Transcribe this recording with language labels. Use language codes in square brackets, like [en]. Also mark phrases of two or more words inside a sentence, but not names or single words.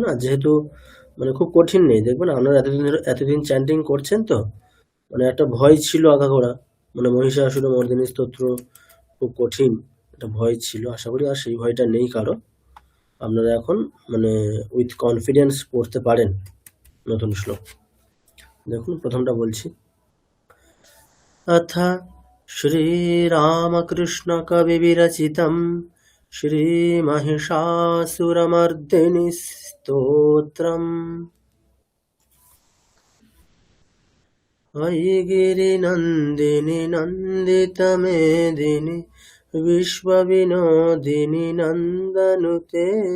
[bn] আর যেহেতু মানে খুব কঠিন নেই, দেখবেন আপনারা এতদিন চ্যান্টিং করছেন তো, মানে একটা ভয় ছিল আগাগোড়া, মানে মহিষাসুর মর্দিনী স্তোত্র খুব কঠিন, একটা ভয় ছিল। আশা করি আর সেই ভয়টা নেই কারো, আপনারা এখন মানে [en] with confidence [bn] পড়তে পারেন নতুন শ্লোক। দেখুন প্রথমটা বলছি। [sa] अथ श्रीरामकृष्णकविविरचितं श्रीमहिषासुरमर्दिनी स्तोत्रम्। अयि गिरिनन्दिनि नन्दितमेदिनि विश्वविनोदिनि नन्दनुते